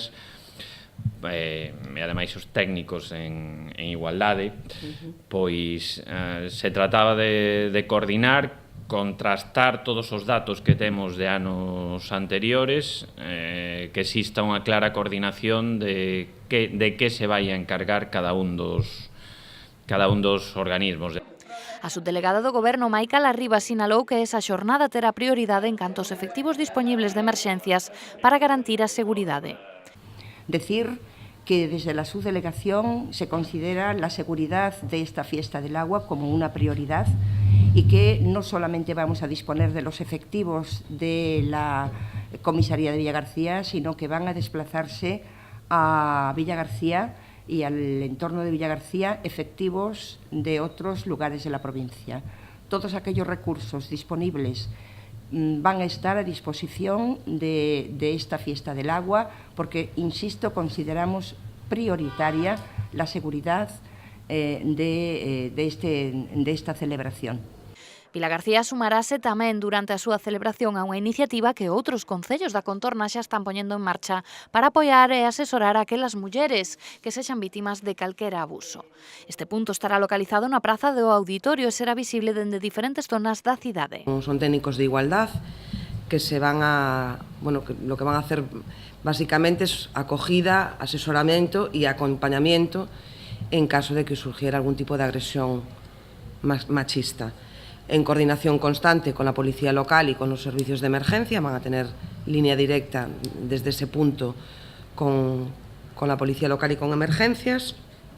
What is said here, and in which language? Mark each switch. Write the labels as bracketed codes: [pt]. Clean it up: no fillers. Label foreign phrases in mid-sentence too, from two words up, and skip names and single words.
[gl] e ademais os técnicos en igualdade, pois se trataba de coordinar, contrastar todos os datos que temos de anos anteriores, que exista unha clara coordinación de que se vai a encargar cada un dos organismos. A subdelegada do Goberno, Maica Larriba, sinalou que esa xornada terá prioridade en canto aos efectivos dispoñibles de emerxencias para garantir a seguridade. [es] Decir que desde la subdelegación se considera la seguridad de esta fiesta del agua como una prioridad y que no solamente vamos a disponer de los efectivos de la comisaría de Villagarcía, sino que van a desplazarse a Villagarcía y al entorno de Villagarcía efectivos de otros lugares de la provincia. Todos aquellos recursos disponibles van a estar a disposición de esta fiesta del agua porque, insisto, consideramos prioritaria la seguridad de esta celebración. [gl] Vilagarcía sumarase tamén durante a súa celebración a unha iniciativa que outros concellos da contorna xa están poñendo en marcha para apoiar e asesorar a aquelas mulleres que sexan vítimas de calquera abuso. Este punto estará localizado na praza do Auditorio e será visible dende diferentes zonas da cidade. [es] Son técnicos de igualdad que lo que van a hacer básicamente es acogida, asesoramiento y acompañamiento en caso de que surgiera algún tipo de agresión machista. En coordinación constante con la policía local y con los servicios de emergencia, van a tener línea directa desde ese punto con la policía local y con emergencias.